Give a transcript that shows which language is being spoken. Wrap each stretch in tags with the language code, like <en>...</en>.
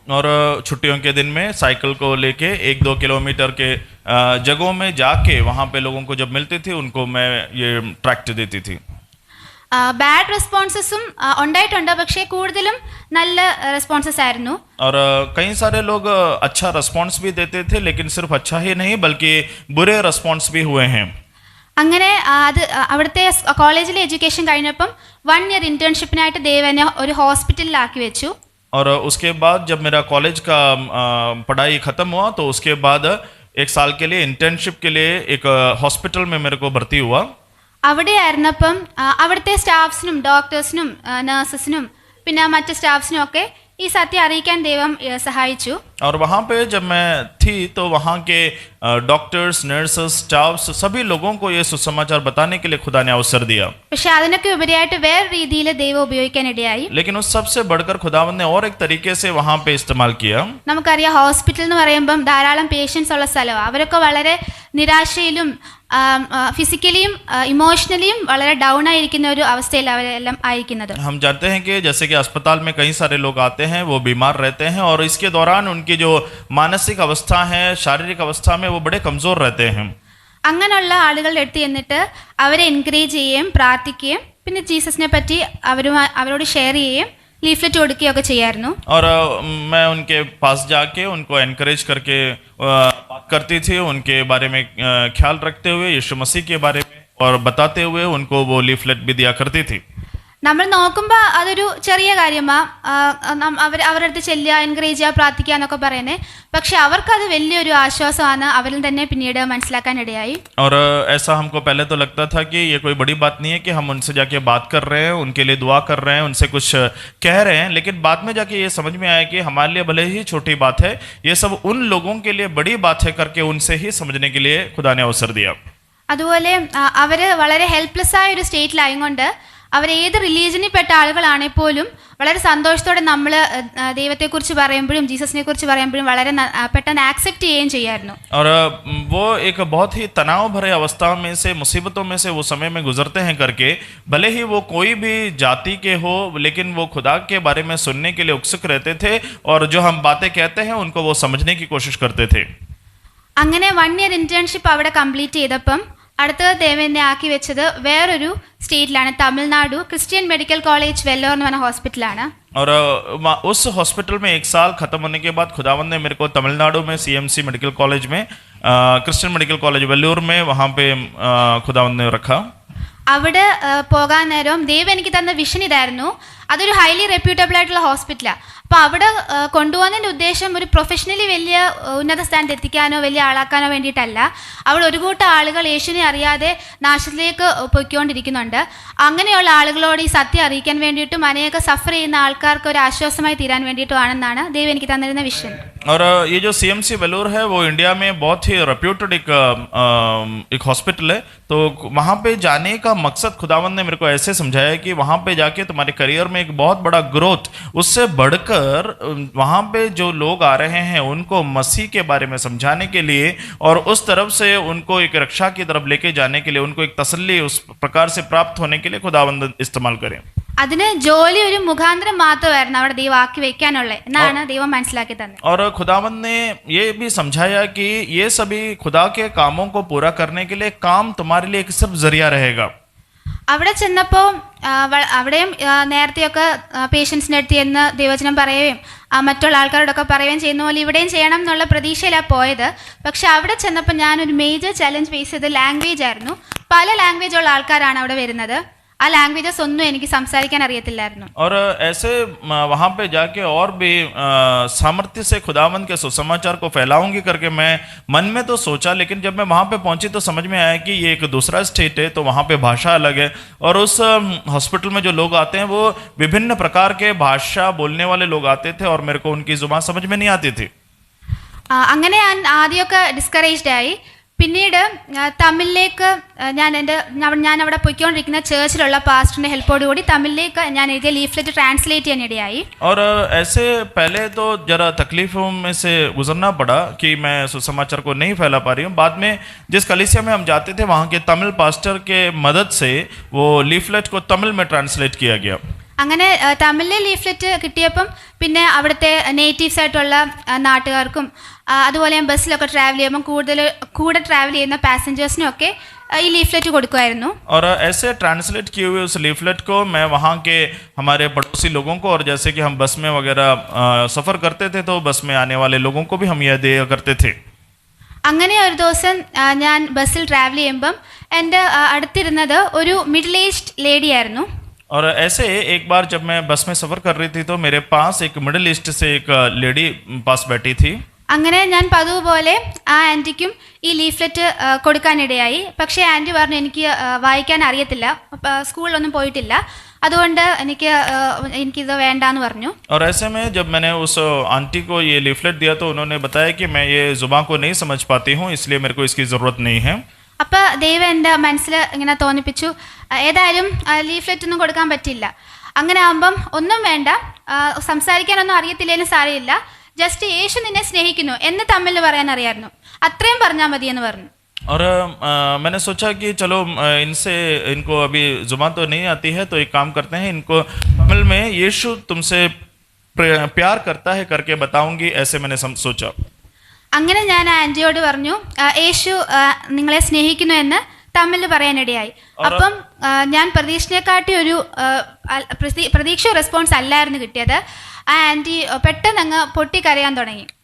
<hi>और छुट्टियों के दिन में साइकिल को लेके 1-2 किलोमीटर के जगहों में जाके वहाँ पे लोगों को जब मिलती थी उनको मैं ये ट्रैक्ट देती थी.</hi> <ml>ബാഡ് റെസ്പോൺസസും ഉണ്ടായിട്ടുണ്ട്, പക്ഷേ കൂടുതലും നല്ല റെസ്പോൺസസ് ആയിരുന്നു.</ml> <hi>और कई सारे लोग अच्छा रिस्पॉन्स भी देते थे, लेकिन सिर्फ अच्छा ही नहीं बल्कि बुरे रिस्पॉन्स भी हुए हैं.</hi> <ml>അങ്ങനെ അത് അവിടുത്തെ കോളേജിലെ എഡ്യൂക്കേഷൻ കഴിഞ്ഞപ്പം 1 ഇയർ ഇന്റേൺഷിപ്പിനായിട്ട് ദേവനെ ഒരു ഹോസ്പിറ്റലിലാക്കി വെച്ചു.</ml> <hi>और उसके बाद जब मेरा कॉलेज का पढ़ाई ख़त्म हुआ तो उसके बाद 1 साल के लिए इंटर्नशिप के लिए एक हॉस्पिटल में मेरे को भर्ती हुआ.</hi> <ml>അവിടെ ആയിരുന്നപ്പം അവിടുത്തെ സ്റ്റാഫ്സിനും ഡോക്ടേഴ്സിനും നഴ്സസിനും പിന്നെ മറ്റ് സ്റ്റാഫ്സിനും ഒക്കെ ഈ സത്യം അറിയിക്കാൻ ദൈവം സഹായിച്ചു.</ml> <hi>और वहाँ पे जब मैं थी तो वहाँ के डॉक्टर्स, नर्सेस, स्टाफ्स सभी लोगों को ये सुसमाचार बताने के लिए खुदा ने अवसर दिया.</hi> <ml>പക്ഷെ അതിനൊക്കെ ഉപരിയായിട്ട് വേറെ രീതിയിൽ ദൈവം ഉപയോഗിക്കാൻ ഇടയായി.</ml> <hi>लेकिन उस सबसे बढ़कर खुदावंद ने और एक तरीके से वहाँ पे इस्तेमाल किया.</hi> <ml>നമുക്കറിയാം ഹോസ്പിറ്റൽ എന്ന് പറയുമ്പം ധാരാളം പേഷ്യൻസ് ഉള്ള സ്ഥലമാണ്. അവരൊക്കെ വളരെ നിരാശയിലും ഫിസിക്കലിയും ഇമോഷണലിയും വളരെ ഡൗൺ ആയിരിക്കുന്ന ഒരു അവസ്ഥയിൽ അവരെല്ലാം ആയിരിക്കുന്നത്.</ml> <hi>हम जानते हैं कि जैसे कि अस्पताल में कई सारे लोग आते हैं, वो बीमार रहते हैं और इसके दौरान उनकी जो मानसिक अवस्था है, शारीरिक अवस्था में वो बड़े कमज़ोर रहते हैं.</hi> <ml>അങ്ങനെയുള്ള ആളുകളുടെ അടുത്ത് ചെന്നിട്ട് അവരെ എൻകറേജ് ചെയ്യുകയും പ്രാർത്ഥിക്കുകയും പിന്നെ ജീസസിനെ പറ്റി അവരോട് ഷെയർ ചെയ്യുകയും ലീഫ്ലെറ്റ് കൊടുക്കുകയൊക്കെ ചെയ്യായിരുന്നു.</ml> <hi>और मैं उनके पास जाके उनको एनकरेज करके बात करती थी, उनके बारे में ख्याल रखते हुए यीशु मसीह के बारे में और बताते हुए उनको वो लीफलेट भी दिया करती थी.</hi> <ml>നമ്മൾ നോക്കുമ്പോൾ അതൊരു ചെറിയ കാര്യമാണ്, അവരുടെ അടുത്ത് ചെല്ലുക, എൻകറേജ് ചെയ്യുക, പ്രാർത്ഥിക്കുക എന്നൊക്കെ പറയുന്നത്. പക്ഷെ അവർക്കത് വലിയൊരു ആശ്വാസമാണ് അവരിൽ തന്നെ പിന്നീട് മനസ്സിലാക്കാനിടയായി.</ml> <hi>और ऐसा हमको पहले तो लगता था कि ये कोई बड़ी बात नहीं है कि हम उनसे जाके बात कर रहे हैं, उनके लिए दुआ कर रहे हैं, उनसे कुछ कह रहे हैं, लेकिन बाद में जाके ये समझ में आया कि हमारे लिए भले ही छोटी बात है, ये सब उन लोगों के लिए बड़ी बात है करके उनसे ही समझने के लिए खुदा ने अवसर दिया.</hi> <ml>അതുപോലെ അവർ വളരെ ഹെൽപ്ലെസ് ആയ ഒരു സ്റ്റേറ്റിലായതുകൊണ്ട് അവർ ഏത് റിലീജിയനിൽ പെട്ട ആളുകളാണെങ്കിൽ പോലും വളരെ സന്തോഷത്തോടെ നമ്മൾ ദൈവത്തെക്കുറിച്ച് പറയുമ്പോഴും ജീസസിനെ കുറിച്ച് പറയുമ്പോഴും വളരെ പെട്ടെന്ന് ആക്സെപ്റ്റ് ചെയ്യുകയും ചെയ്യായിരുന്നു.</ml> <hi>और वो एक बहुत ही तनाव भरे अवस्था में से, मुसीबतों में से वो समय में गुजरते हैं करके, भले ही वो कोई भी जाति के हो, लेकिन वो खुदा के बारे में सुनने के लिए उत्सुक रहते थे और जो हम बातें कहते हैं उनको वो समझने की कोशिश करते थे.</hi> <ml>അങ്ങനെ 1 ഇയർ ഇന്റേൺഷിപ്പ് അവിടെ കംപ്ലീറ്റ് ചെയ്തപ്പം അടുത്തത് ദേവനെ ആക്കി വെച്ചത് വേറൊരു സ്റ്റേറ്റിലാണ്, Tamil Nadu Christian medical college Vellore എന്ന് പറഞ്ഞ ഹോസ്പിറ്റലാണ്.</ml> <hi>और उस हॉस्पिटल में 1 साल खत्म होने के बाद खुदावंद ने मेरे को तमिलनाडु में CMC मेडिकल कॉलेज में, क्रिश्चियन मेडिकल कॉलेज वेल्लोर में, वहाँ पे खुदावंद ने रखा.</hi> <ml>അവിടെ പോകാൻ നേരം ദൈവം എനിക്ക് തന്ന വിഷൻ ഇതായിരുന്നു. അതൊരു ഹൈലി റെപ്യൂട്ടബിൾ ആയിട്ടുള്ള ഹോസ്പിറ്റലാണ്. അപ്പോൾ അവിടെ കൊണ്ടുപോകുന്നതിൻ്റെ ഉദ്ദേശം ഒരു പ്രൊഫഷണലി വലിയ ഉന്നത സ്ഥാനത്ത് എത്തിക്കാനോ വലിയ ആളാക്കാനോ വേണ്ടിയിട്ടല്ല. അവിടെ ഒരു കൂട്ടം ആളുകൾ യേശുവിനെ അറിയാതെ നാശത്തിലേക്ക് പൊയ്ക്കൊണ്ടിരിക്കുന്നുണ്ട്. അങ്ങനെയുള്ള ആളുകളോട് ഈ സത്യം അറിയിക്കാൻ വേണ്ടിയിട്ടും അനേക സഫർ ചെയ്യുന്ന ആൾക്കാർക്ക് ഒരു ആശ്വാസമായി തീരാൻ വേണ്ടിയിട്ടുമാണെന്നാണ് ദൈവം എനിക്ക് തന്നിരുന്ന വിഷൻ.</ml> <hi>और ये जो CMC वेल्लोर है वो इंडिया में बहुत ही रेप्यूटेड एक हॉस्पिटल है. तो वहाँ पे जाने का मकसद खुदावंद ने मेरे को ऐसे समझाया कि वहाँ पे जाके तुम्हारे करियर में एक बहुत बड़ा ग्रोथ, उससे बढ़कर वहाँ पे जो लोग आ रहे हैं उनको मसीह के बारे में समझाने के लिए और उस तरफ से उनको एक रक्षा की तरफ लेके जाने के लिए, उनको एक तसल्ली उस प्रकार से प्राप्त होने के लिए खुदावंद इस्तेमाल करें.</hi> <ml>അതിന് ജോലി ഒരു മുഖാന്തരം മാത്രമായിരുന്നു അവിടെ ദൈവം ആക്കി വെക്കാനുള്ള എന്നാണ് ദൈവം മനസ്സിലാക്കി തന്നത്.</ml> <hi>और खुदावंद ने ये भी समझाया कि ये सभी खुदा के कामों को पूरा करने के लिए काम तुम्हारे लिए एक सिर्फ जरिया रहेगा.</hi> <ml>അവിടെ ചെന്നപ്പോൾ അവിടെയും നേരത്തെയൊക്കെ പേഷ്യൻസിൻ്റെ അടുത്ത് ചെന്ന് ദൈവവചനം പറയുകയും മറ്റുള്ള ആൾക്കാരോടൊക്കെ പറയുകയും ചെയ്യുന്ന പോലെ ഇവിടെയും ചെയ്യണം എന്നുള്ള പ്രതീക്ഷയിലാണ് പോയത്. പക്ഷെ അവിടെ ചെന്നപ്പോൾ ഞാനൊരു മേജർ ചലഞ്ച് ഫേസ് ചെയ്ത് ലാംഗ്വേജ് ആയിരുന്നു. പല ലാംഗ്വേജ് ഉള്ള ആൾക്കാരാണ് അവിടെ വരുന്നത്. ആ ലാംഗ്വേജസ് ഒന്നും എനിക്ക് സംസാരിക്കാൻ അറിയത്തില്ലായിരുന്നു.</ml> <hi>और ऐसे वहाँ पे जाके और भी सामर्थ्य से खुदावंद के सुसमाचार को फैलाऊंगी करके मैं मन में तो सोचा, लेकिन जब मैं वहाँ पे पहुँची तो समझ में आया कि ये एक दूसरा स्टेट है, तो वहाँ पे भाषा अलग है और उस हॉस्पिटल में जो लोग आते हैं वो विभिन्न प्रकार के भाषा बोलने वाले लोग आते थे और मेरे को उनकी जुबान समझ में नहीं आती थी.</hi> <ml>അങ്ങനെ ഞാൻ ആദ്യമൊക്കെ ഡിസ്കറേജ്ഡ് ആയി. പിന്നീട് തമിഴിലേക്ക് ഞാൻ അവിടെ പോയിക്കൊണ്ടിരിക്കുന്ന ചേർച്ചിലുള്ള പാസ്റ്ററിന്റെ ഹെൽപ്പോടുകൂടി തമിഴിലേക്ക് ഞാൻ എഴുതിയ ലീഫ്ലെറ്റ് ട്രാൻസ്ലേറ്റ് ചെയ്യാൻ ഇടയായി.</ml> <hi>और ऐसे पहले तो जरा तकलीफों में से गुजरना पड़ा कि मैं सुसमाचार को नहीं फैला पा रही हूँ. बाद में जिस कलीसिया में हम जाते थे वहाँ के तमिल पास्टर के मदद से वो लीफलेट को तमिल में ट्रांसलेट किया गया.</hi> <ml>അങ്ങനെ തമിഴിലെ ലീഫ്ലെറ്റ് കിട്ടിയപ്പം പിന്നെ അവിടുത്തെ നേറ്റീവ്സ് ആയിട്ടുള്ള നാട്ടുകാർക്കും അതുപോലെ ബസ്സിലൊക്കെ ട്രാവൽ ചെയ്യുമ്പം കൂടെ ട്രാവൽ ചെയ്യുന്ന പാസഞ്ചേഴ്സിനും ഒക്കെ ഈ ലീഫ്ലെറ്റ് കൊടുക്കുമായിരുന്നു.</ml> <hi>और ऐसे ट्रांसलेट किए हुए उस लीफलेट को मैं वहाँ के हमारे पड़ोसी लोगों को, और जैसे कि हम बस में वगैरह सफ़र करते थे तो बस में आने वाले लोगों को भी हम यह दिया करते थे.</hi> <ml>അങ്ങനെ ഒരു ദിവസം ഞാൻ ബസ്സിൽ ട്രാവൽ ചെയ്യുമ്പം എൻ്റെ അടുത്തിരുന്നത് ഒരു മിഡിൽ ഏജ്ഡ് ലേഡി ആയിരുന്നു.</ml> <hi>और ऐसे एक बार जब मैं बस में सफ़र कर रही थी तो मेरे पास एक मिडिल ईस्ट से एक लेडी पास बैठी थी.</hi> <ml>അങ്ങനെ ഞാൻ പതിവ് പോലെ ആ ആൻറ്റിക്കും ഈ ലീഫ്ലെറ്റ് കൊടുക്കാനിടയായി. പക്ഷേ ആൻറ്റി പറഞ്ഞു എനിക്ക് വായിക്കാൻ അറിയത്തില്ല, സ്കൂളിലൊന്നും പോയിട്ടില്ല, അതുകൊണ്ട് എനിക്കിത് വേണ്ടാന്ന് പറഞ്ഞു.</ml> <hi>और ऐसे में जब मैंने उस आंटी को ये लीफलेट दिया तो उन्होंने बताया कि मैं ये जुबान को नहीं समझ पाती हूँ, इसलिए मेरे को इसकी ज़रूरत नहीं है.</hi> <ml>അപ്പോൾ ദൈവം എൻ്റെ മനസ്സിൽ ഇങ്ങനെ തോന്നിപ്പിച്ചു, ഏതായാലും ലീഫ്ലെറ്റ് ഒന്നും കൊടുക്കാൻ പറ്റില്ല, അങ്ങനെ ആകുമ്പം ഒന്നും വേണ്ട, സംസാരിക്കാനൊന്നും അറിയത്തില്ലെങ്കിലും സാരമില്ല, ജസ്റ്റ് യേശു നിന്നെ സ്നേഹിക്കുന്നു എന്ന് തമ്മിൽ പറയാൻ അറിയായിരുന്നു, അത്രയും പറഞ്ഞാൽ മതിയെന്ന് പറഞ്ഞു.</ml> <hi>और मैंने सोचा कि चलो इनको अभी जुबान तो नहीं आती है, तो एक काम करते हैं, इनको तमिल में यीशु तुमसे प्यार करता है करके बताऊंगी, ऐसे मैंने सोचा.</hi> <ml>അങ്ങനെ ഞാൻ ആൻറ്റിയോട് പറഞ്ഞു യേശു നിങ്ങളെ സ്നേഹിക്കുന്നു എന്ന് തമ്മിൽ പറയാനിടയായി. അപ്പം ഞാൻ പ്രതീക്ഷയെക്കാട്ടി ഒരു പ്രതീക്ഷ റെസ്പോൺസ് അല്ലായിരുന്നു കിട്ടിയത്. ആ ആൻറ്റി പെട്ടെന്ന് അങ്ങ് പൊട്ടിക്കരയാൻ തുടങ്ങി.</ml>